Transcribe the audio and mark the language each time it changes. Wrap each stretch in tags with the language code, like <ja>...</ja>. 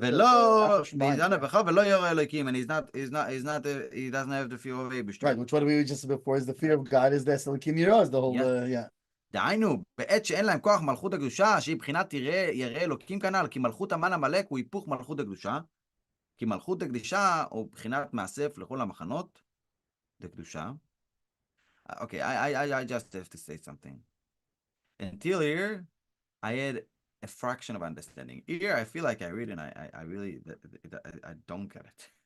<he>ולא ויזנב בך ולא ירא אלוקים,</he> <en>and he doesn't have the fear of Abishter. Right. Which what we just said before is the fear of God is the Elokim Yirah, is the whole yeah.</en> <he>דהיינו, בעת שאין להם כוח מלכות הקדושה, שהיא בחינת ירא אלוקים כנ"ל, כי מלכות המן עמלק הוא היפוך מלכות הקדושה, כי מלכות הקדושה הוא בחינת מאסף לכל המחנות, לקדושה.</he> <en>Okay, I just have to say something. Until here, I had a fraction of understanding. Here, I feel like I read and I really I don't get it.</en>